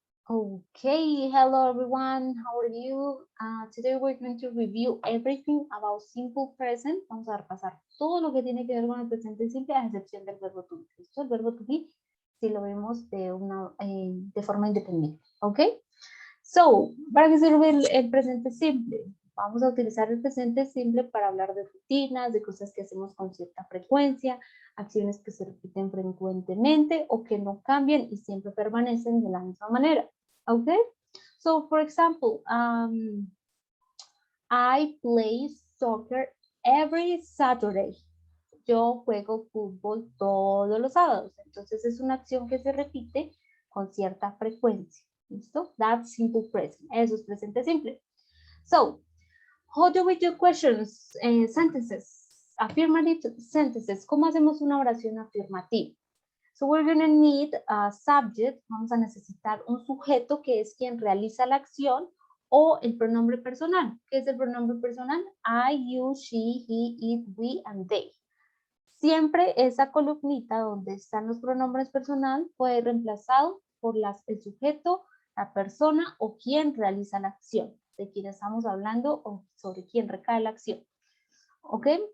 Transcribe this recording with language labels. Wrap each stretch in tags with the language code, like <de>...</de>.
<en>Okay, hello everyone, how are you? Today we're going to review everything about simple present.</en> <es>Vamos a repasar todo lo que tiene que ver con el presente simple, a excepción del verbo to be. Esto, el verbo to be, si lo vemos de forma independiente, ¿ok? So, ¿para qué sirve el presente simple? Vamos a utilizar el presente simple para hablar de rutinas, de cosas que hacemos con cierta frecuencia, acciones que se repiten frecuentemente o que no cambian y siempre permanecen de la misma manera.</es> <en>Okay? So, for example, I play soccer every Saturday.</en> <es>Yo juego fútbol todos los sábados. Entonces, es una acción que se repite con cierta frecuencia. ¿Listo?</es> <en>That's simple present.</en> <es>Eso es presente simple.</es> <en>So, how do we do questions, sentences? Affirmative sentences.</en> <es>¿Cómo hacemos una oración afirmativa?</es> <en>So we're going to need a subject.</en> <es>Vamos a necesitar un sujeto que es quien realiza la acción o el pronombre personal. ¿Qué es el pronombre personal?</es> <en>I, you, she, he, it, we, and they.</en> <es>Siempre esa columnita donde están los pronombres personal puede ir reemplazado por el sujeto, la persona o quien realiza la acción. De quién estamos hablando o sobre quién recae la acción. ¿Ok?</es>